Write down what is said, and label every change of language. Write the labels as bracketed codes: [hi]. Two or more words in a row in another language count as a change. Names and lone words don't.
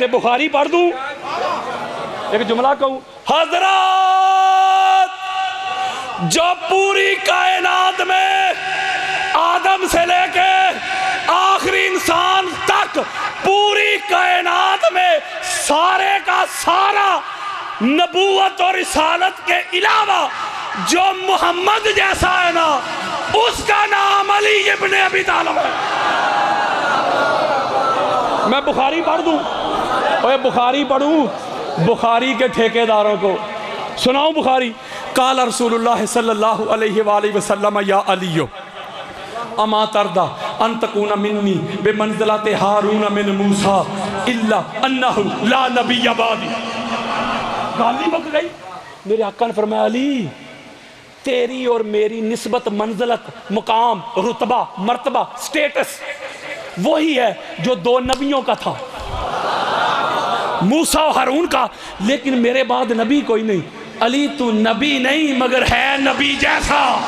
[ur] بخاری پڑھ دوں، ایک جملہ کہوں، حضرت جو پوری کائنات میں آدم سے لے کے آخری انسان تک پوری کائنات میں سارے کا سارا نبوت اور رسالت کے علاوہ جو محمد جیسا ہے نا، اس کا نام علی ابن ابی طالب ہے. میں بخاری پڑھ دوں، اوئے بخاری پڑھوں، بخاری کے ٹھیکیداروں کو سناؤں بخاری. [ar] قال رسول الله صلى الله عليه وسلم يا علي أما ترضى أن تكون مني بمنزلة هارون من موسى إلا أنه لا نبي بعدي. [pa] گالی مک گئی. [ur] میرے آقا نے فرمایا علی، تیری اور میری نسبت، منزلت، مقام، رتبہ، مرتبہ، سٹیٹس وہی ہے جو دو نبیوں کا تھا، موسیٰ اور ہارون کا، لیکن میرے بعد نبی کوئی نہیں. علی تو نبی نہیں مگر ہے نبی جیسا.